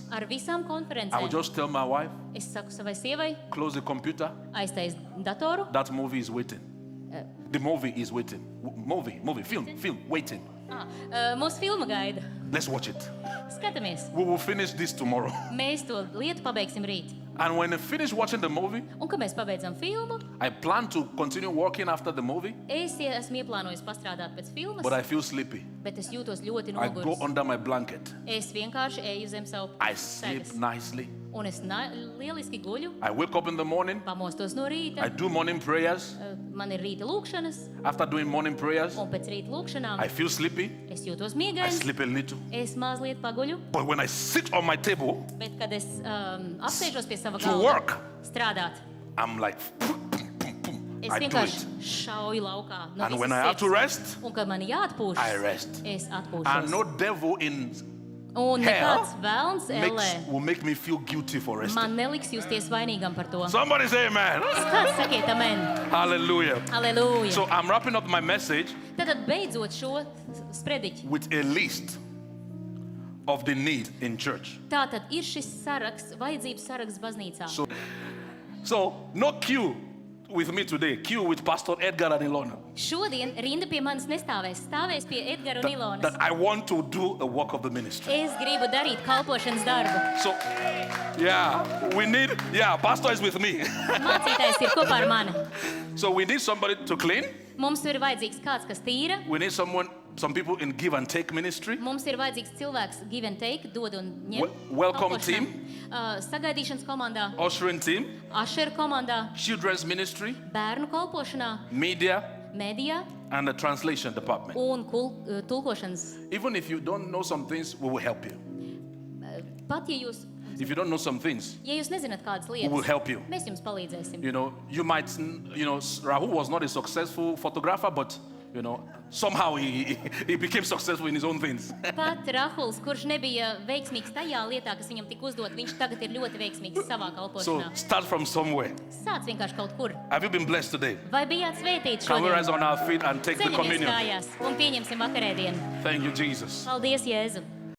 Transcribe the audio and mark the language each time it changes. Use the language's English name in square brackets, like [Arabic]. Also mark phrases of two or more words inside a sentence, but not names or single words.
[Latvian] ar visām [English] I will [Latvian] konferencēm. [English] just tell my wife, [Latvian] Es saku savai sievai, [English] close the computer. [Latvian] aiztais datoru. [English] That movie is waiting. The movie is waiting. Film, waiting. [Latvian] Mūsu filma gaida. [English] Let's watch it. [Latvian] Skatāmies. [English] We will finish this tomorrow. [Latvian] Mēs to lietu pabeigsim rīt. [English] And when I finish watching the movie, [Latvian] Un, kad mēs pabeidzam filmu, [English] I plan to continue working after the movie, [Latvian] es esmu ieplānojis pastrādāt pēc filmas, [English] but I feel sleepy. [Latvian] bet es jūtos ļoti [English] I go [Latvian] noguris. [English] under my blanket. [Latvian] Es vienkārši eju zem savu [English] I sleep [Latvian] segas. [English] nicely. [Latvian] Un es lieliski guļu, [English] I wake up in the morning. [Latvian] pamostos no [English] I [Latvian] rīta. [English] do morning prayers. [Latvian] Man ir rīta lūkšanas, [English] After doing morning prayers, [Latvian] un pēc rīta lūkšanām [English] I feel sleepy. [Latvian] es jūtos [English] I [Latvian] miegains, [English] sleep a little. [Latvian] es mazliet paguļu, [English] But when I sit on my table [Latvian] bet kad es apsēžos pie sava [English] to [Latvian] galda [English] work, [Latvian] strādāt, [English] I'm like, [Latvian] es [English] I do [Latvian] vienkārši [English] it. [Latvian] šauju laukā. No [English] And when [Latvian] visas [English] I have to [Latvian] sirds. [English] rest, [Latvian] Un, kad man jāatpūšas, [English] I rest. [Latvian] es [English] And [Latvian] atpūšos. [English] no devil in [Latvian] Un [English] hell [Latvian] nekāds vēlns ellē [English] will make me feel guilty for resting. [Latvian] man neliks justies vainīgam par to. [English] Somebody say amen. [Latvian] Kāds sakiet amen? [English] Hallelujah. [Latvian] Aleluja. [English] So I'm wrapping up my message [Latvian] Tātad beidzot šo sprediķi. [English] with a list of the need in church. [Latvian] Tātad ir šis saraksts, vajadzības saraksts baznīcā. [English] So, no queue with me today. Queue with Pastor Edgar and Ilona. [Latvian] Šodien rinda pie manis nestāvēs, stāvēs pie Edgara un Ilonas. [English] That I want to do a work of the ministry. [Latvian] Es gribu darīt kalpošanas darbu. [English] So, Pastor is with me. [Latvian] Mācītājs ir kopā ar mani. [English] So we need somebody to clean. [Latvian] Mums ir vajadzīgs kāds, kas tīra. [English] We need some people in give and take ministry. [Latvian] Mums ir vajadzīgs cilvēks [English] give and take, [Latvian] dod un ņem. [English] Welcome [Latvian] kalpošanā. [English] team. [Latvian] Sagaidīšanas komandā, [English] Ushering team. [Latvian] Asher komandā, [English] Children's ministry. [Latvian] bērnu kalpošanā, [English] Media. [Latvian] medijā [English] And the translation department. [Latvian] un tulkošanas. [English] Even if you don't know some things, we will help you. [Latvian] Pat ja jūs nezināt kādas lietas, [English] we will help you. [Latvian] mēs jums palīdzēsim. [English] You might, Rahul was not a successful photographer, but, somehow he became successful in his own things. [Latvian] Pat Rahuls, kurš nebija veiksmīgs tajā lietā, kas viņam tika uzdot, viņš tagad ir ļoti veiksmīgs savā [English] So [Latvian] kalpošanā. [English] start from somewhere. [Latvian] Sāc vienkārši kaut kur. [English] Have you been blessed today? [Latvian] Vai bijāt svētīti [English] Can we rise [Latvian] šodien? [English] on our feet and take the [Latvian] Ceļamies [English] communion? [Latvian] kājās un pieņemsim vakarēdienu. [English] Thank you, Jesus. [Latvian] Paldies, Jēzu!